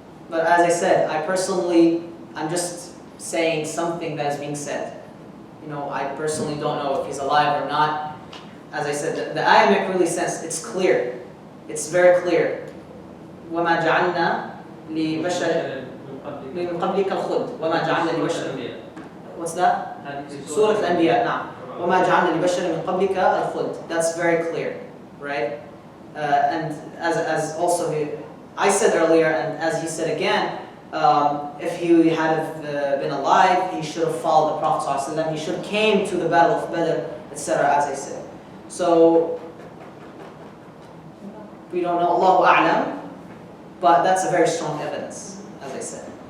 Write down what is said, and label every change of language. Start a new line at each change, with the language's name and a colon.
English: But as I said, I'm just saying something that is being said. You know, I personally don't know if he's alive or not. As I said, the ayah makes really sense. It's clear. It's very clear.
Arabic: وَمَا جَعَلْنَا لِبَشَرٍ من قبلك الخلد وما جعلنا لبشر.
English: What's that? Surah Al-Anbiya.
Arabic: نعم. وما جعلنا لبشر من قبلك الخلد.
English: That's very clear, right? And as also I said earlier, and as he said again, if he had been alive, he should have followed the Prophet ﷺ. He should have came to the battle of Badr, etc. As I said. So we don't know, Allahu A'lam, but that's a very strong evidence, as I said.